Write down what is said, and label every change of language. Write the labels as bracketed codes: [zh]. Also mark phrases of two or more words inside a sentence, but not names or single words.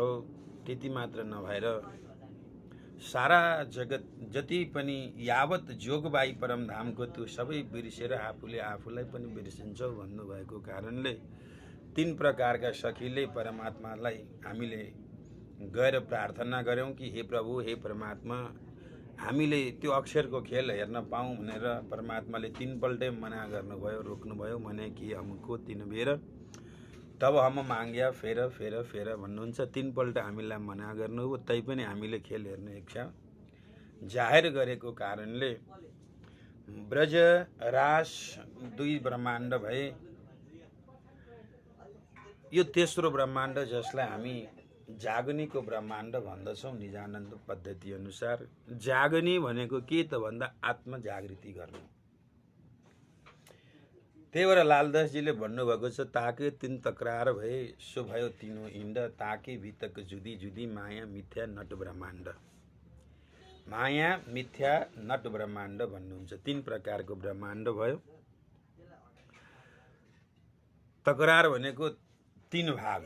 [ne] त्यति मात्र नभएर सारा जगत जति पनि यावत जोगबाई परमधामको त्यो सबै बिर्सेर आफूले आफूलाई पनि बिर्सिन्छौ भन्नुभएको कारणले तीन प्रकारका सखीले परमात्मालाई हामीले गएर प्रार्थना गऱ्यौँ कि हे प्रभु, हे परमात्मा, हामीले त्यो अक्षरको खेल हेर्न पाऊँ भनेर परमात्माले तीनपल्टै मना गर्नुभयो, रोक्नुभयो। [hi] मने कि हमको तीन बेर तब हम माग्या फेर फेर फेर भन्नुहुन्छ। [ne] तीनपल्ट हामीलाई मना गर्नुभयो, तैपनि हामीले खेल हेर्ने इच्छा जाहेर गरेको कारणले ब्रज रास दुई ब्रह्माण्ड भए। यो तेस्रो ब्रह्माण्ड जसलाई हामी जागनीको ब्रह्माण्ड भन्दछौँ निजानन्द पद्धति अनुसार। जागनी भनेको के त भन्दा आत्मजागृति गर्नु। त्यही भएर लालदासजीले भन्नुभएको छ, [hi] ताके तीन तकरार भए सो भयो तीनों हिँड, ताके भितक जुदी जुदी माया मिथ्या नट ब्रह्माण्ड। [ne] माया मिथ्या नट ब्रह्माण्ड भन्नुहुन्छ। तीन प्रकारको ब्रह्माण्ड भयो। तकरार भनेको तीन भाग।